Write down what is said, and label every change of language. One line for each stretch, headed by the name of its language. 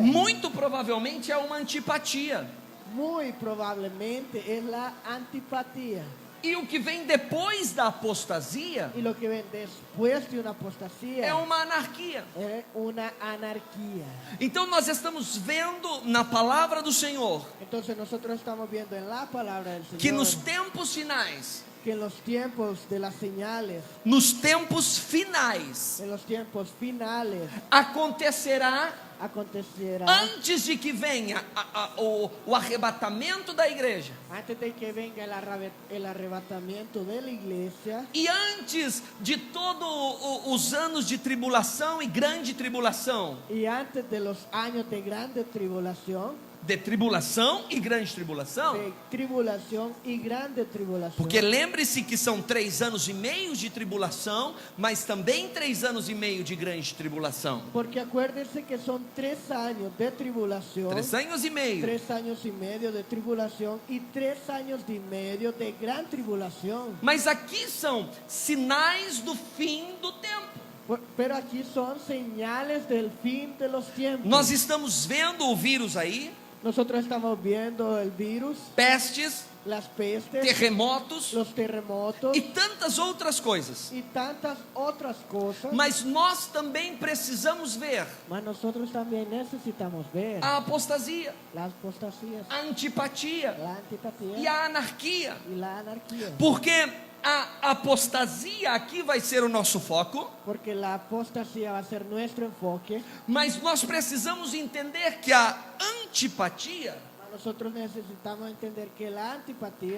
Portuguese: muito provavelmente é uma antipatia.
Spanish: muy probablemente es la antipatía.
Portuguese: E o que vem depois da apostasia
Spanish: Y lo que ven después de una apostasía
Portuguese: é uma anarquia.
Spanish: es una anarquía.
Portuguese: Então nós estamos vendo na palavra do Senhor
Spanish: Entonces nosotros estamos viendo en la palabra del Señor
Portuguese: que nos tempos finais,
Spanish: que en los tiempos de las señales,
Portuguese: nos tempos finais,
Spanish: en los tiempos finales,
Portuguese: acontecerá
Spanish: acontecerá
Portuguese: antes de que venha o arrebatamento da igreja
Spanish: antes de que venga el arrebatamiento de la iglesia
Portuguese: e antes de todos os anos de tribulação e grande tribulação,
Spanish: y antes de los años de grande tribulación,
Portuguese: de tribulação e grande tribulação.
Spanish: de tribulación y grande tribulación.
Portuguese: Porque lembre-se que são 3 anos e meio de tribulação, mas também 3 anos e meio de grande tribulação.
Spanish: Porque acuérdense que son 3 años de tribulación,
Portuguese: 3 anos e meio.
Spanish: 3 años y medio de tribulación y 3 años y medio de gran tribulación.
Portuguese: Mas aqui são sinais do fim do tempo.
Spanish: Pero aquí son señales del fin de los tiempos.
Portuguese: Nós estamos vendo o vírus aí,
Spanish: Nosotros estamos viendo el virus,
Portuguese: pestes,
Spanish: las pestes,
Portuguese: terremotos
Spanish: los terremotos
Portuguese: e tantas outras coisas.
Spanish: y tantas otras cosas.
Portuguese: Mas nós também precisamos ver
Spanish: Mas nosotros también necesitamos ver
Portuguese: a apostasia,
Spanish: las apostasías,
Portuguese: a antipatia
Spanish: la antipatía
Portuguese: e a anarquia.
Spanish: y la anarquía.
Portuguese: Porque a apostasia aqui vai ser o nosso foco,
Spanish: Porque la apostasía va a ser nuestro enfoque.
Portuguese: mas nós precisamos entender que a antipatia,
Spanish: Nosotros necesitamos entender que la antipatía,